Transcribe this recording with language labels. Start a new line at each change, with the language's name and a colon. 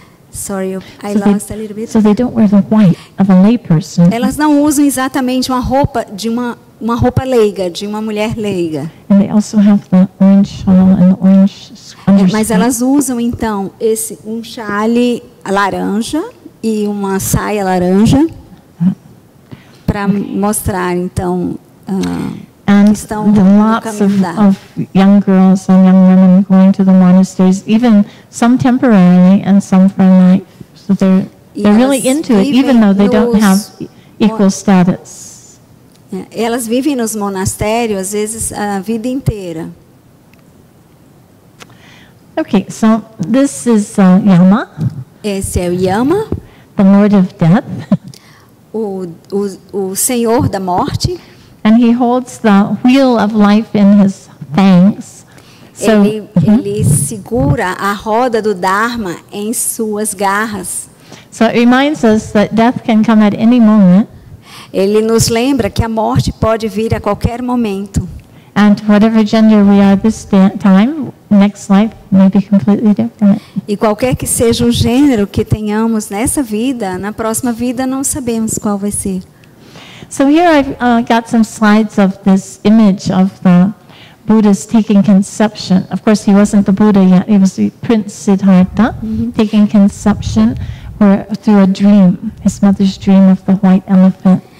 English: sorry, I lost a little bit. So they don't wear the white of a layperson.
Portuguese: Elas não usam exatamente uma roupa de uma roupa leiga, de uma mulher leiga.
English: And they also have the orange shawl and the orange underskirt.
Portuguese: Mas elas usam, então, um chale laranja e uma saia laranja para mostrar, então...
English: And
Portuguese: estão
English: lots of young girls and young women going to the monasteries, even some temporarily and some for life. So they're really into it, even though they don't have equal status.
Portuguese: Elas vivem nos monastérios, às vezes, a vida inteira.
English: Okay, so this is Yama.
Portuguese: Esse é o Yama,
English: the Lord of Death.
Portuguese: o Senhor da Morte.
English: And he holds the wheel of life in his fangs. So,
Portuguese: ele segura a roda do Dharma em suas garras.
English: So it reminds us that death can come at any moment.
Portuguese: Ele nos lembra que a morte pode vir a qualquer momento.
English: And whatever gender we are this time, next life may be completely different.
Portuguese: E qualquer que seja o gênero que tenhamos nessa vida, na próxima vida não sabemos qual vai ser.
English: So here I've got some slides of this image of the Buddha's taking conception. Of course, he wasn't the Buddha yet. He was the Prince Siddhartha, taking conception through a dream, his mother's dream of the white elephant.